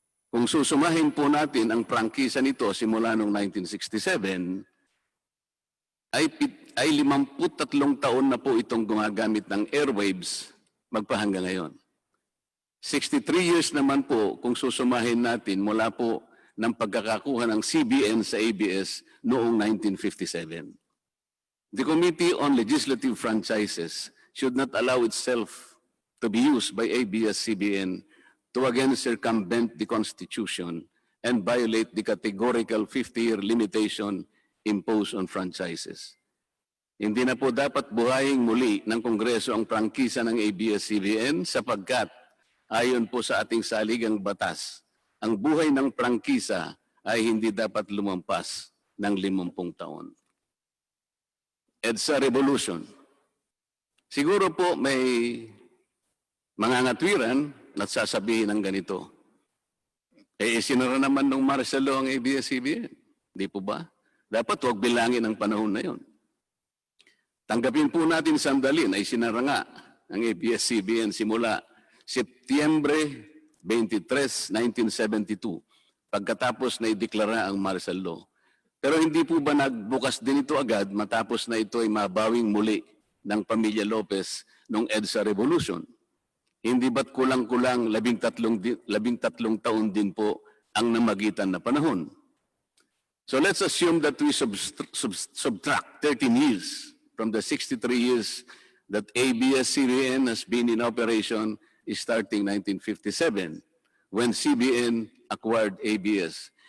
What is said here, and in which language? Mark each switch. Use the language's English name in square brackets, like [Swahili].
[Filipino] Kung susumahin po natin ang prangkisa nito simula noong 1967, ay 53 taon na po itong gumagamit ng airwaves magpahanggang ngayon. 63 years naman po kung susumahin natin mula po ng pagkakakuha ng CBN sa ABS noong 1957. [English] The Committee on Legislative Franchises should not allow itself to be used by ABS-CBN to again circumvent the Constitution and violate the categorical 50-year limitation imposed on franchises. [Filipino] Hindi na po dapat buhayin muli ng Kongreso ang prangkisa ng ABS-CBN sapagkat ayon po sa ating saligang batas, ang buhay ng prangkisa ay hindi dapat lumampas ng 50 taon. EDSA Revolution. Siguro po may mga ngatwiran at sasabihin ng ganito. Sinara naman nung martial law ang ABS-CBN. Di po ba? Dapat huwag bilangin ang panahon na yon. Tanggapin po natin sandali na isinara nga ang ABS-CBN simula Setyembre 23, 1972, pagkatapos na ideklara ang martial law. Pero hindi po ba nagbukas din ito agad matapos na ito ay mabawing muli ng pamilya Lopez noong EDSA Revolution? Hindi ba't kulang-kulang 13 taon din po ang namagitan na panahon? [English] So let's assume that we subtract 13 years from the 63 years that ABS-CBN has been in operation starting 1957 when CBN acquired ABS.